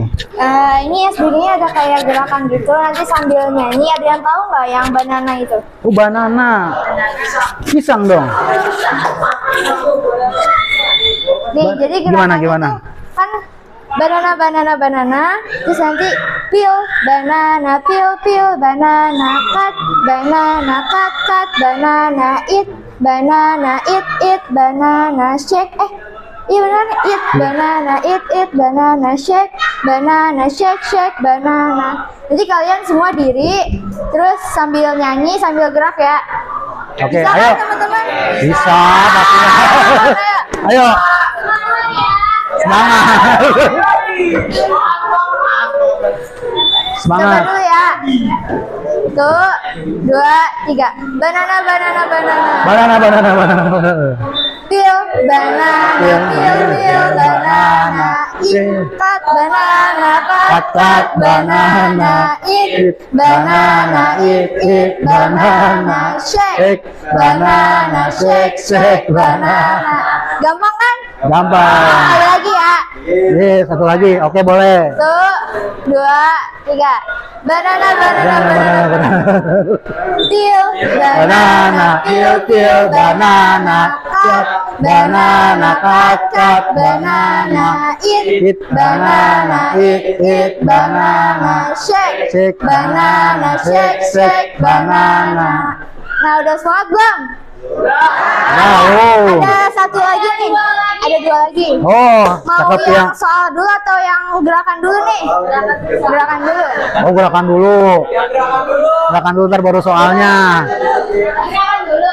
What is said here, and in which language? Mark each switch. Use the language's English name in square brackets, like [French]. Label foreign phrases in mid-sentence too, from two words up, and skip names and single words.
[Indonesian] Ini SBG-nya ada kayak gerakan gitu, nanti sambil nyanyi. Ada yang tahu nggak yang banana itu? Oh, banana. Pisang dong. Nih, jadi Gimana, gerakannya gimana? tuh kan [English] banana, [Indonesian] terus nanti [English] peel, banana, peel, banana, cut, banana, eat, banana, shake, [Indonesian] iya benar, [English] eat, banana, shake, banana. [Indonesian] Jadi kalian semua diri, terus sambil nyanyi, sambil gerak ya. Oke, Bisa ayo. kan, teman-teman? Bisa, pastinya. Ayo, semangat. Coba Semangat. dulu ya. 1, 2, 3. [English] Banana. Banana. Peel, banana, eat, cut, banana, Cut, banana, eat, banana, shake, shake, banana. [Indonesian] Gampang kan? Gampang. Sekali lagi ya. Satu lagi. Oke, boleh. 1, 2, 3. [English] Banana. Peel, Banana, peel, banana, cut, banana, cut, banana, eat, banana, shake, banana, shake, banana. [Indonesian] Nah, udah semangat belum? Wow. Ada satu lagi nih, ada 2 lagi. Oh, Mau cakep ya. yang soal dulu atau yang gerakan dulu nih? Gerakan dulu. Oh, gerakan dulu. Gerakan dulu, ntar baru soalnya. Gerakan dulu.